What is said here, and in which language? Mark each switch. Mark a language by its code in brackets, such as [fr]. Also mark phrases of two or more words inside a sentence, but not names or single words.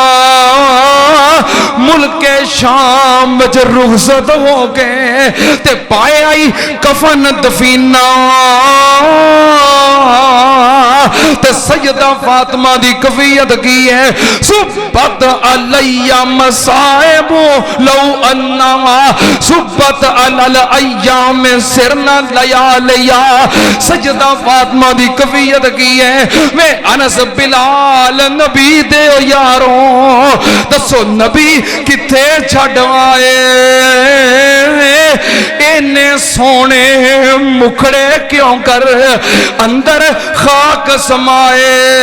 [pa] ملک شام وچ رخصت ہو گئے تے پایا ہی کفن دفینہ. تے سیدہ فاطمہ دی کیفیت کی ہے, [ar] صبت علي مصائب لو أنها صبت على الأيام صرن لياليا. [pa] سیدہ فاطمہ دی کیفیت کی ہے، وے انس بلال نبی دے یارو دسو نبی کتھے چھڈ آئے. اینے سوہنے مکھڑے کیوں کر اندر خاک سمائے.